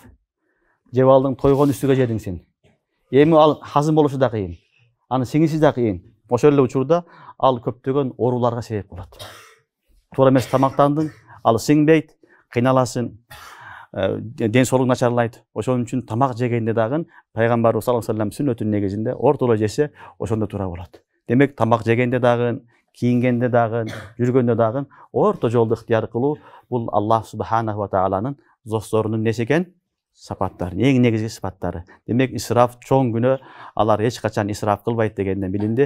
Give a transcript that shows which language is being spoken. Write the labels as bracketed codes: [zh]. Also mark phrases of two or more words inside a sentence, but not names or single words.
[ky] Жеп алдың, тойгон үстүгө жедиң сен. Эми ал хазым болушу да кыйын. Аны сиңиси да кыйын. Ошол эле учурда ал көптөгөн ооруларга себеп болот. Туура эмес тамактандың, ал сиңбейт, кыйналасың, ден соолук начарлайт. Ошон үчүн тамак жегенде дагы пайгамбарыбыз [ar] صلى الله عليه وسلم [ky] сүннөтүнүн негизинде ортоло жесе, ошондо туура болот. Демек тамак жегенде дагы, кийингенде дагы, жүргөндө дагы орто жолду ыктыяр кылуу бул [ar] الله سبحانه وتعالى [ky] досторунун несі экен? Сапаттары, эң негизги сапаттары. Демек исраф чоң күнөө, алар эч качан исраф кылбайт дегенден билинди.